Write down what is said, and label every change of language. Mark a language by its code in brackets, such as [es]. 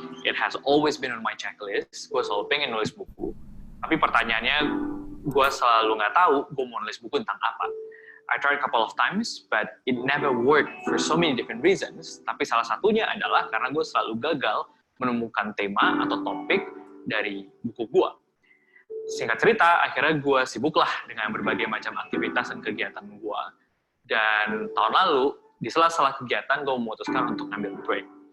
[en] It has always been on my checklist. [id] Gue selalu pengen nulis buku. Tapi pertanyaannya, gue selalu nggak tahu gue mau nulis buku tentang apa. [en] I tried a couple of times, but it never worked for so many different reasons. [id] Tapi salah satunya adalah karena gue selalu gagal menemukan tema atau topik dari buku gue. Singkat cerita, akhirnya gue sibuklah dengan berbagai macam aktivitas dan kegiatan gue. Dan tahun lalu, di sela-sela kegiatan, gue memutuskan untuk ngambil break.